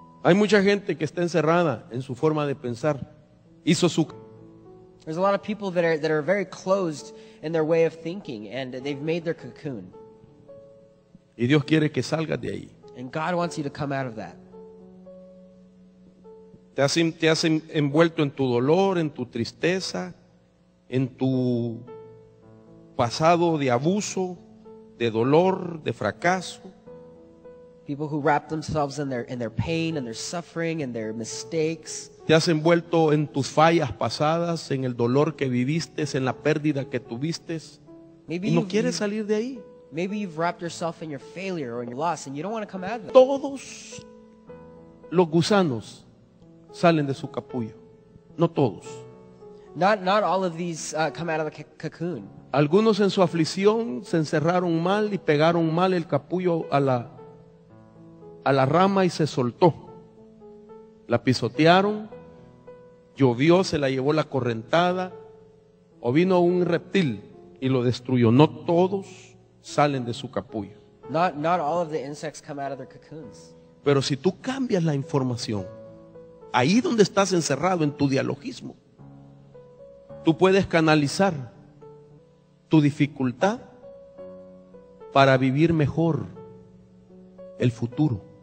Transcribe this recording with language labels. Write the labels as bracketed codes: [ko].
[es] Hay mucha gente que está encerrada en su forma de pensar. Hizo su [en] There's a lot of people that are very closed in their way of thinking, and they've made their cocoon. [es] y Dios quiere que salgas de ahí. [en] And God wants you to come out of that. [es] Te has envuelto en tu dolor, en tu tristeza, en tu pasado de abuso, de dolor, de fracaso. [en] People who wrap themselves in their pain and their suffering and their mistakes. [es] Te has envuelto en tus fallas pasadas, en el dolor que viviste, en la pérdida que tuviste. [en] Maybe [es] Y no quieres salir de ahí. [en] maybe you've wrapped yourself in your failure or in your loss, and you don't want to come out of it. [es] Todos los gusanos salen de su capullo. No todos. [en] Not all of these come out of the cocoon. [es] Algunos en su aflicción se encerraron mal y pegaron mal el capullo a la rama y se soltó. La pisotearon, llovió, se la llevó la correntada, o vino un reptil y lo destruyó. No todos salen de su capullo. [en] Not all of the insects come out of their cocoons. [es] Pero si tú cambias la información, ahí donde estás encerrado en tu dialogismo, tú puedes canalizar tu dificultad para vivir mejor el futuro.